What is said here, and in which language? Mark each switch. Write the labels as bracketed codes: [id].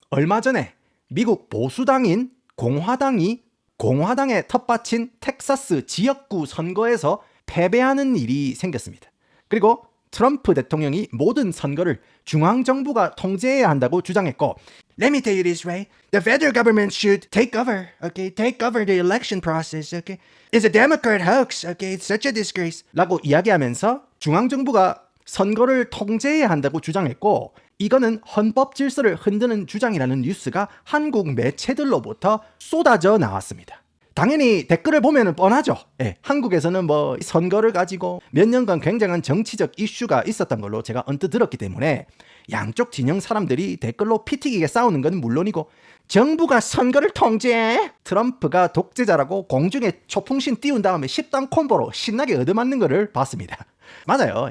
[ko] 얼마 전에 미국 보수당인 공화당이 공화당의 텃밭인 텍사스 지역구 선거에서 패배하는 일이 생겼습니다. 그리고 트럼프 대통령이 모든 선거를 중앙정부가 통제해야 한다고 주장했고, [en] Let me tell you this way. The federal government should take over. Okay, take over the election process. Okay, it's a Democrat hoax. Okay, it's such a disgrace. [ko] 라고 이야기하면서 중앙정부가 선거를 통제해야 한다고 주장했고, 이거는 헌법 질서를 흔드는 주장이라는 뉴스가 한국 매체들로부터 쏟아져 나왔습니다. 당연히 댓글을 보면 뻔하죠. 예, 한국에서는 뭐 선거를 가지고 몇 년간 굉장한 정치적 이슈가 있었던 걸로 제가 언뜻 들었기 때문에 양쪽 진영 사람들이 댓글로 피튀기게 싸우는 건 물론이고, 정부가 선거를 통제해, 트럼프가 독재자라고 공중에 초풍신 띄운 다음에 10단 콤보로 신나게 얻어맞는 것을 봤습니다. 맞아요.